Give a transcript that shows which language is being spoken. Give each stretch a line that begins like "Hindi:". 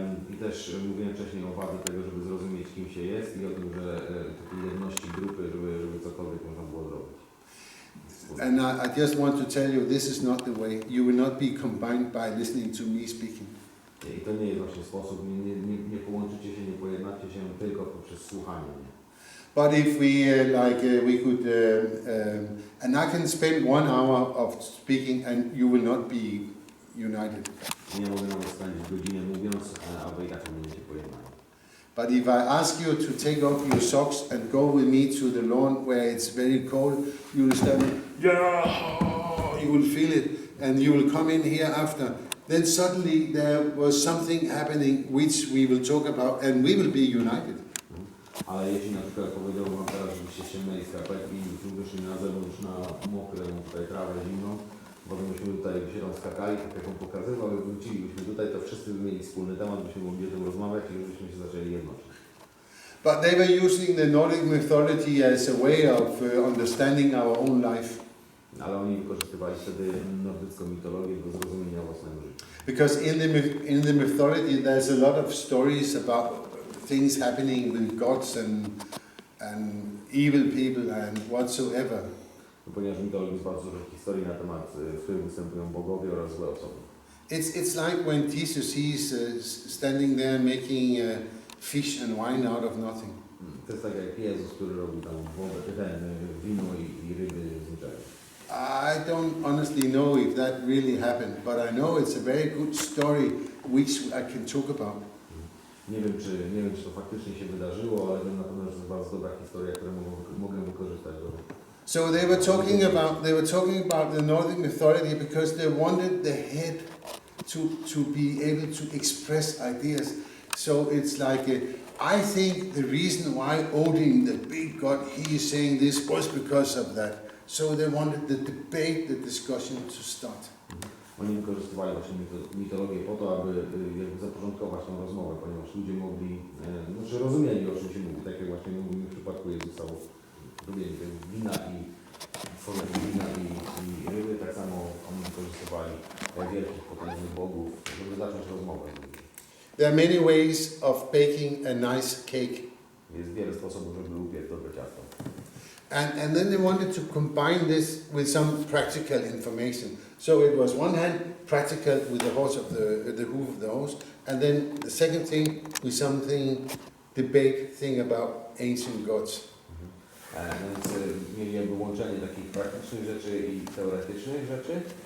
Polish: I też mówiłem wcześniej o wadze tego, żeby zrozumieć, kim się jest i o tym, że takiej jedności grupy, żeby cokolwiek można było zrobić.
English: And I just want to tell you, this is not the way. You will not be combined by listening to me speaking.
Polish: I to nie jest właśnie sposób, nie połączycie się, nie pojednacie się tylko poprzez słuchanie mnie.
English: But if we could, and I can spend 1 hour of speaking and you will not be united.
Polish: Nie mogę nawet spędzić godzinę mówiąc, a wy i tak nie będziecie pojednani.
English: But if I ask you to take off your socks and go with me to the lawn where it's very cold, you will start, yeah, you will feel it, and you will come in here after. Then suddenly there was something happening which we will talk about, and we will be united.
Polish: Ale jeśli na przykład powiedziałbym wam teraz, żebyście ściągnęli skarpetki i wyszli na zewnątrz na mokrą tutaj trawę zimną, bo byśmy tutaj się tam skakali, tak jak on pokazywał, i wrócilibyśmy tutaj, to wszyscy by mieli wspólny temat, byśmy mogli o tym rozmawiać i żebyśmy się zaczęli jednoczyć.
English: But they were using the Nordic mythology as a way of understanding our own life.
Polish: Ale oni wykorzystywali wtedy nordycką mitologię do zrozumienia własnego życia.
English: Because in the mythology there's a lot of stories about things happening with gods and evil people and whatsoever.
Polish: Ponieważ w mitologii jest bardzo dużo historii na temat, w których występują bogowie oraz złe osoby.
English: It's like when Jesus is standing there making fish and wine out of nothing.
Polish: To jest tak jak Jezus, który robi tam wodę, wino i ryby z niczego.
English: I don't honestly know if that really happened, but I know it's a very good story which I can talk about.
Polish: Nie wiem, czy to faktycznie się wydarzyło, ale wiem na pewno, że to jest bardzo dobra historia, którą mogę wykorzystać do.
English: So they were talking about the Nordic mythology because they wanted the head to be able to express ideas. So it's like I think the reason why Odin, the big god, he is saying this was because of that. So they wanted the debate, the discussion to start.
Polish: Oni wykorzystywali właśnie mitologię po to, aby jakby zaporządkować tą rozmowę, ponieważ ludzie mogli, znaczy rozumieli, o czym się mówi, tak jak właśnie mówimy w przypadku Jezusa, robienie wina i tworzenie wina i ryby, tak samo oni wykorzystywali wielkich, potężnych bogów, żeby zacząć rozmowę.
English: There are many ways of baking a nice cake.
Polish: Jest wiele sposobów, żeby upiec dobre ciasto.
English: And then they wanted to combine this with some practical information. So it was one hand practical with the horse of the hoof of the horse, and then the second thing with something debate thing about ancient gods.
Polish: Więc mieli jakby łączenie takich praktycznych rzeczy i teoretycznych rzeczy.